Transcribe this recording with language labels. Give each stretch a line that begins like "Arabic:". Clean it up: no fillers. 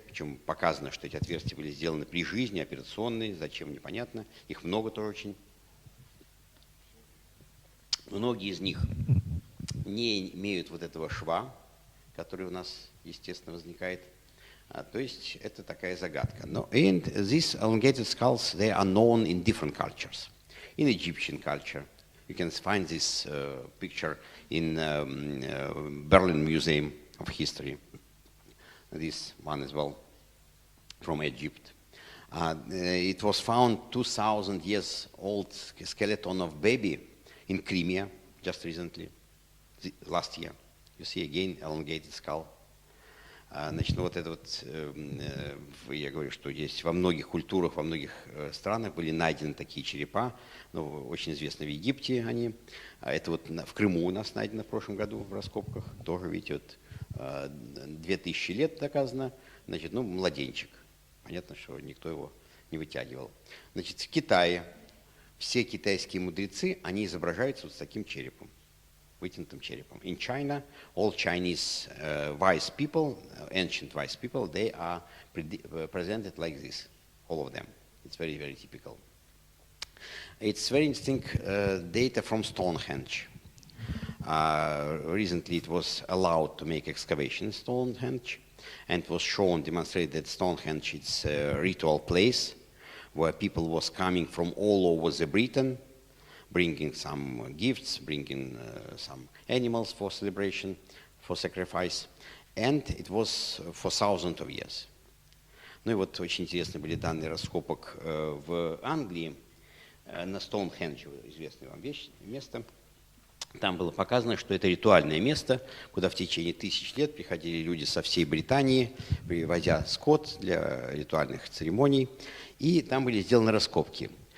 Russian: Причем показано, что эти отверстия были сделаны при жизни, операционные. Зачем, непонятно. Их много тоже очень. Многие из них не имеют вот этого шва, который у нас, естественно, возникает. То есть это такая загадка.
English: And these elongated skulls, they are known in different cultures. In Egyptian culture, you can find this picture in Berlin Museum of History. This one as well, from Egypt. It was found 2,000 years old skeleton of baby in Crimea just recently, last year. You see again elongated skull.
Russian: Значит, ну вот это вот, я говорю, что есть во многих культурах, во многих странах были найдены такие черепа, ну, очень известны в Египте они, это вот в Крыму у нас найдено в прошлом году в раскопках, тоже, видите, вот 2000 лет доказано, значит, ну, младенчик, понятно, что никто его не вытягивал. Значит, в Китае все китайские мудрецы, они изображаются вот с таким черепом. Вытянутым черепом.
English: In China, all Chinese wise people, ancient wise people, they are presented like this, all of them. It's very, very typical. It's very interesting data from Stonehenge. Recently it was allowed to make excavation in Stonehenge, and it was shown, demonstrated that Stonehenge is a ritual place where people was coming from all over the Britain, bringing some gifts, bringing some animals for celebration, for sacrifice, and it was for thousands of years.
Russian: Ну и вот очень интересные были данные раскопок в Англии, на Стоунхендже, известное вам место. Там было показано, что это ритуальное место, куда в течение 1000 лет приходили люди со всей Британии, привозя скот для ритуальных церемоний, и там были сделаны раскопки.